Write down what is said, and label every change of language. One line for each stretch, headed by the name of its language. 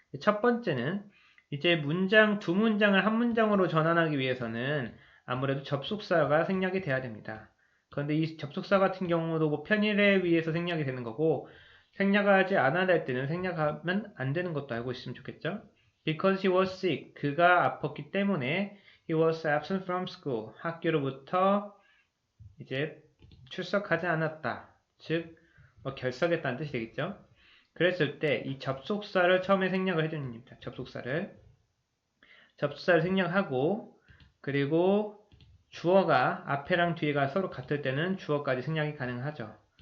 Korean: 첫 번째는 이제 두 문장을 한 문장으로 전환하기 위해서는 아무래도 접속사가 생략이 돼야 됩니다. 그런데 이 접속사 같은 경우도 편의에 의해서 생략이 되는 거고 생략하지 않아야 될 때는 생략하면 안 되는 것도 알고 있으면 좋겠죠.
English: Because he was sick.
Korean: 그가 아팠기 때문에
English: he was absent from school.
Korean: 학교로부터 이제 출석하지 않았다. 즉 결석했다는 뜻이 되겠죠. 그랬을 때 이 접속사를 처음에 생략을 해주는 겁니다. 접속사를 생략하고 그리고 주어가 앞에랑 뒤에가 서로 같을 때는 주어까지 생략이 가능하죠.